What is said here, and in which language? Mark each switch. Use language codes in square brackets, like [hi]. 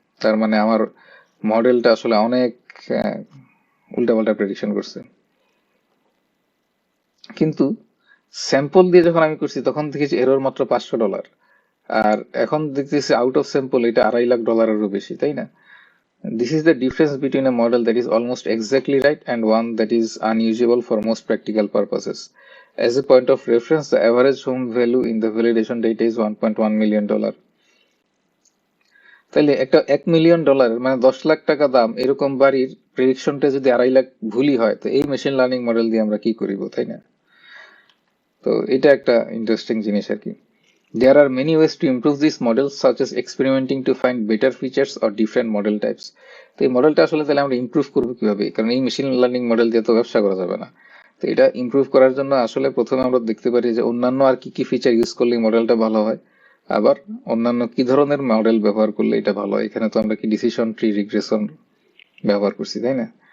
[bn] তার মানে আমার মডেলটা আসলে অনেক উল্টাপাল্টা প্রেডিকশন করছে। কিন্তু স্যাম্পল দিয়ে যখন আমি করছি তখন দেখেছি এরর মাত্র $500, আর এখন দেখতেছি আউট অফ স্যাম্পল এটা $250,000-এরও বেশি, তাই না? [en] This is the difference between a model that is almost exactly right and one that is unusual for most practical purposes. As a point of reference, the average home value in the validation data is $1.1 million. [bn] তাহলে একটা $1 million মানে 10 লাখ টাকা দাম এরকম বাড়ির প্রেডিকশনটা যদি 2.5 লাখ ভুলই হয়, তো এই মেশিন লার্নিং মডেল দিয়ে আমরা কি করিব, তাই না? তো এটা একটা ইন্টারেস্টিং জিনিস আর কি। [en] There are many ways to improve these models, such as experimenting to find better features or different model types. [bn] তো এই মডেলটা আসলে তাহলে আমরা ইমপ্রুভ করবো কিভাবে, কারণ এই মেশিন লার্নিং মডেল দিয়ে তো ব্যবসা করা যাবে না। তো এটা ইমপ্রুভ করার জন্য আসলে প্রথমে আমরা দেখতে পারি যে অন্যান্য আর কি কি ফিচার ইউজ করলে মডেলটা ভালো হয়। আবার অন্যান্য কি ধরনের মডেল ব্যবহার করলে এটা ভালো হয়। এখানে তো আমরা কি ডিসিশন ট্রি রিগ্রেশন ব্যবহার করছি, তাই না?